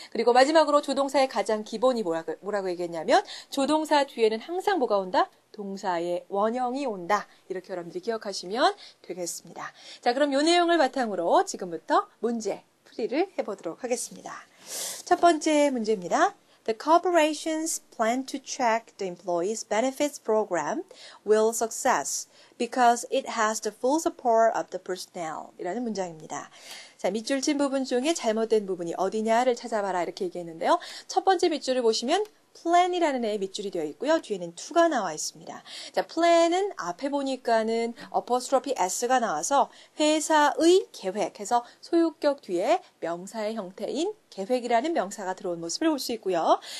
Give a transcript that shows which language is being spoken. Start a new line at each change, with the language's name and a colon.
Korean: 그리고 마지막으로 조동사의 가장 기본이 뭐라고 얘기했냐면 조동사 뒤에는 항상 뭐가 온다? 동사의 원형이 온다. 이렇게 여러분들이 기억하시면 되겠습니다. 자, 그럼 이 내용을 바탕으로 지금부터 문제 풀이를 해보도록 하겠습니다. 첫 번째 문제입니다.
English: The corporation's plan to track the employees' benefits program will success because it has the full support of the personnel.
Korean: 이라는 문장입니다. 자, 밑줄 친 부분 중에 잘못된 부분이 어디냐를 찾아봐라 이렇게 얘기했는데요. 첫 번째 밑줄을 보시면 plan이라는 애의 밑줄이 되어 있고요. 뒤에는 to가 나와 있습니다. 자, plan은 앞에 보니까는 apostrophe s가 나와서 회사의 계획 해서 소유격 뒤에 명사의 형태인 계획이라는 명사가 들어온 모습을 볼 수 있고요.